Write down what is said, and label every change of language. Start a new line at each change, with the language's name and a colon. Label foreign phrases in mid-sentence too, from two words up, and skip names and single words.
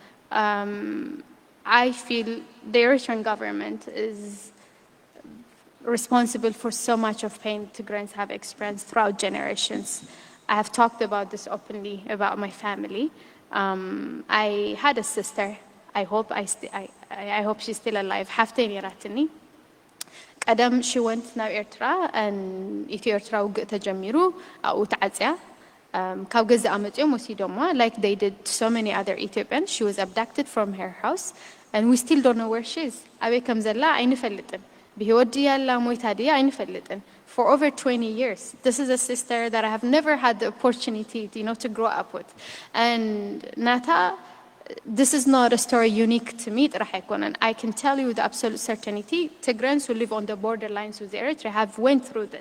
English: I feel the Eritrean government is responsible for so much of pain Tigrayans have experienced throughout generations. I have talked about this openly about my family. I had a sister. I hope she's still alive. حفتين يراتني.
Tigrinya: ቀደም
English: she went
Tigrinya: ናብ ኤርትራ and ኢትዮ ኤርትራ ውግእ ተጀሚሩ ኣብኡ ተዓፅያ ካብ ገዛ ኣመፅኦም ወሲዶማ
English: like they did so many other Ethiopians. She was abducted from her house and we still don't know where she is.
Tigrinya: ኣበይ ከም ዘላ ኣይንፈልጥን ብህይወት ድያ ኣላ ሞይታ ድያ ኣይንፈልጥን
English: for over 20 years. This is a sister that I have never had the opportunity to grow up with. And Nata, this is not a story unique to me, and I can tell you with absolute certainty, Tigrayans who live on the borderlines with Eritrea have went through this.